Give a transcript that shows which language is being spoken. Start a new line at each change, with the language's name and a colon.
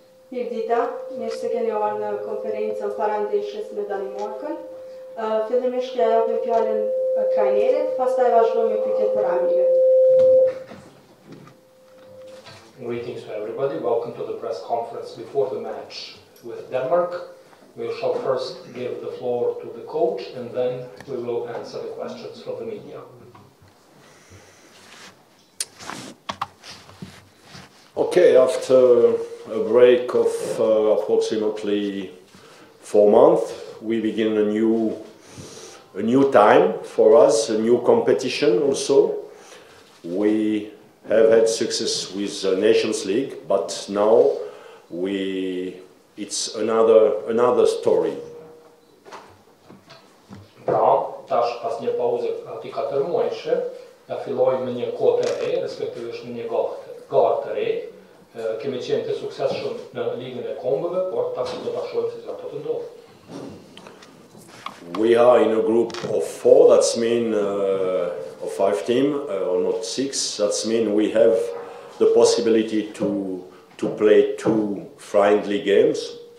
Albanian: Mirëdita, mirë se keni ardhur në konferencën parandeshjes me Danimarkën. Fillimisht ja japim fjalën trajnerit, pastaj vazhdojmë me pyetjet për Amilën.
English: Greetings to everybody. Welcome to the press conference before the match with Denmark. We shall first give the floor to the coach and then we will answer the questions from the media. Okay, after a break of approximately 4 months, we begin a new time for us, a new competition also. We have had success with the Nations League, but now it's another story.
Albanian: Pra, tash pas një pauze aty 4 muajshe, ja fillojmë me një kohë të re, respektivisht në një garë të re. Kemi qenë të suksesshëm në ligën e kombëve, por tash do ta shohim se ato të ndodhin.
English: We are in a group of 4, that's mean of 5 teams, or not 6. That's mean we have the possibility to play 2 friendly games.